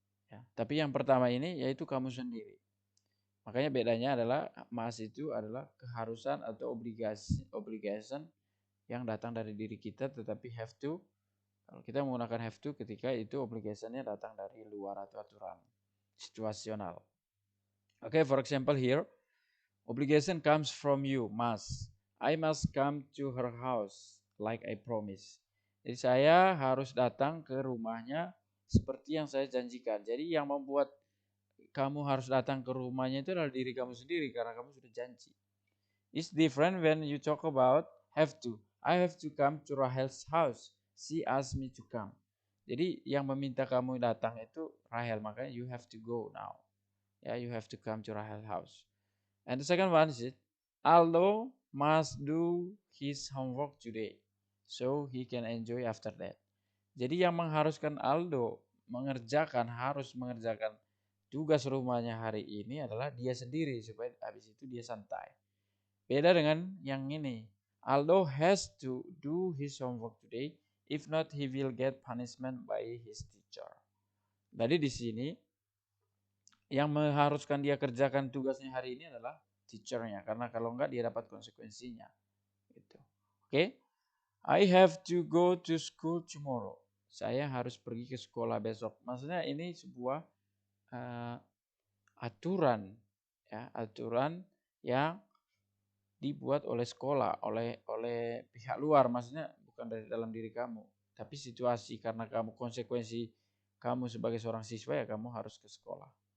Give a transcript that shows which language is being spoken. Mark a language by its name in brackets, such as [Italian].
[Indonesian] Ya, tapi yang pertama ini yaitu kamu sendiri. Makanya bedanya adalah must itu adalah keharusan atau obligation yang datang dari diri kita, tetapi have to, kalau kita menggunakan have to ketika itu obligationnya datang dari luar atau aturan situasional. [English] Okay, for example here, obligation comes from you, must. I must come to her house like I promised. [Indonesian] Jadi saya harus datang ke rumahnya seperti yang saya janjikan. Jadi yang membuat kamu harus datang ke rumahnya itu adalah diri kamu sendiri karena kamu sudah janji. [English] It's different when you talk about have to. I have to come to Rahel's house. She asked me to come. [Indonesian] Jadi yang meminta kamu datang itu Rahel, makanya [English] you have to go now. Yeah, you have to come to Rahel's house. And the second one is Aldo must do his homework today so he can enjoy after that. [Indonesian] Jadi yang mengharuskan Aldo harus mengerjakan tugas rumahnya hari ini adalah dia sendiri supaya habis itu dia santai. Beda dengan yang ini. [English] Aldo has to do his homework today, if not he will get punishment by his teacher. [Indonesian] Jadi di sini yang mengharuskan dia kerjakan tugasnya hari ini adalah teachernya, karena kalau enggak dia dapat konsekuensinya. Gitu. Oke? [English] I have to go to school tomorrow. [Indonesian] Saya harus pergi ke sekolah besok. Maksudnya ini sebuah aturan, ya, aturan yang dibuat oleh sekolah, oleh pihak luar. Maksudnya bukan dari dalam diri kamu, tapi situasi karena kamu konsekuensi kamu sebagai seorang siswa ya kamu harus ke sekolah.